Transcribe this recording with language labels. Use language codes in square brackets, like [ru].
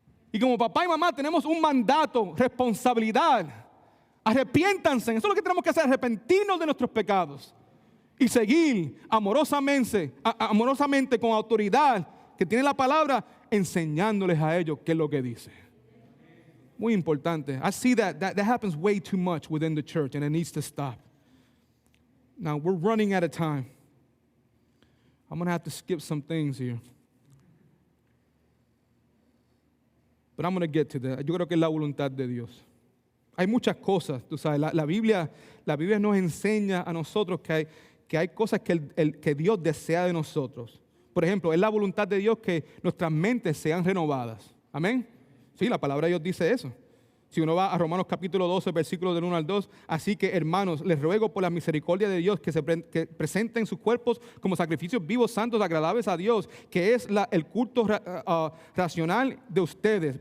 [es] Y como papá y mamá tenemos un mandato, responsabilidad. Arrepiéntanse. Eso es lo que tenemos que hacer, arrepentirnos de nuestros pecados. Y seguir amorosamente, con autoridad, que tiene la palabra, enseñándoles a ellos qué es lo que dice. Muy importante. [en] I see that happens way too much within the church, and it needs to stop. Now, we're running out of time. I'm going to have to skip some things here. But I'm going to get to that. [es] Yo creo que es la voluntad de Dios. Hay muchas cosas, tú sabes, la Biblia nos enseña a nosotros que hay cosas que Dios desea de nosotros. Por ejemplo, es la voluntad de Dios que nuestras mentes sean renovadas. Amén. Sí, la palabra de Dios dice eso. Si uno va a Romanos capítulo 12, versículos del 1 al 2, así que hermanos, les ruego por la misericordia de Dios que presenten sus cuerpos como sacrificios vivos, santos, agradables a Dios, que es el culto racional de ustedes.